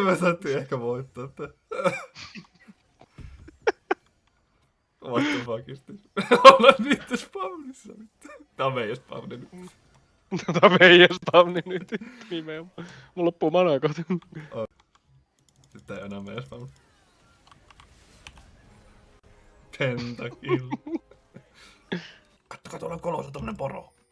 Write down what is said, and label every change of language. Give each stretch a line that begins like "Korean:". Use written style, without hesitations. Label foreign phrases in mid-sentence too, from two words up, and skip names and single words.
Finnish: Me saatiin ehkä voittaa tää.
English: What the fuck is this?
Finnish: Ollaan niitä spawnissa. Tää on meidän spawni nyt. Tää on meidän spawni nyt. Nimenomaan. Mulla loppuu manaa kohta. Nyt ei enää meidän spawni. Pentakill. Kattokaa tuolla on kolossa tommonen poro.